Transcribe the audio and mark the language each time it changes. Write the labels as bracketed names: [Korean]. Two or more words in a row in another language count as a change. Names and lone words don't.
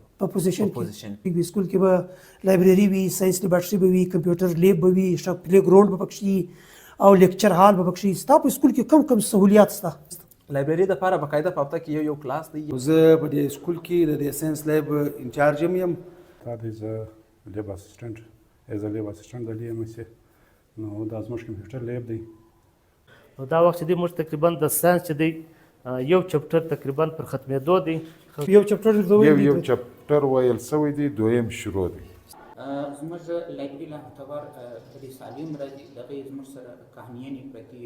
[Pashto] په پوزیشن کې سکول کې به لایبرری وي، [English] science laboratory [Pashto] به وي، [English] computer lab [Pashto] به وي، [English] play ground [Pashto] به پکې او [English] lecture hall [Pashto] به پکې. ستا په سکول کې کم سہولیات شته؟ لایبرری د لپاره باقاعده په هفته کې یو کلاس دی. زه په دې سکول کې د [English] science lab incharge [Pashto] یم. [English] That is a lab assistant. As a lab assistant [Pashto] د LMC نو دا زموږ کمپیوټر لیب دی. دا وخت چې دی موږ تقریبا د ساينس چې دی یو چپټر تقریبا پر ختمېدو دی. یو چپټر ویل سوی دی، دویم شروع دی. زموږ لایبرری له اعتبار د سالم راځي دغه زموږ سره کہانیانې پرتې.